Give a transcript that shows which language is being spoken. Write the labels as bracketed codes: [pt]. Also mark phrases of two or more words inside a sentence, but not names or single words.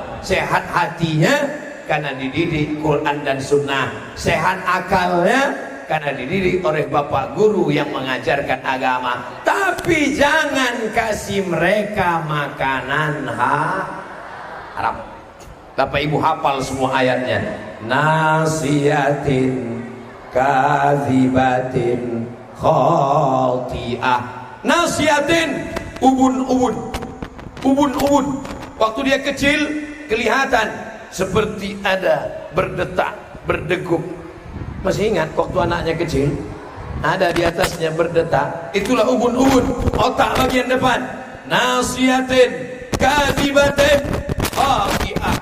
[id] Sehat hatinya karena dididik Quran dan Sunnah. Sehat akalnya karena dididik oleh bapak guru yang mengajarkan agama. Tapi jangan kasih mereka makanan haram. Bapak ibu hafal semua ayatnya. [ar] ناصية كاذبة خاطئة. Nasiyatin, [id] ubun. Waktu dia kecil kelihatan seperti ada berdetak, berdegup. Masih ingat waktu anaknya kecil? Ada di atasnya berdetak. Itulah ubun-ubun, otak bagian depan. [ar] ناصية كاذبة خاطئة.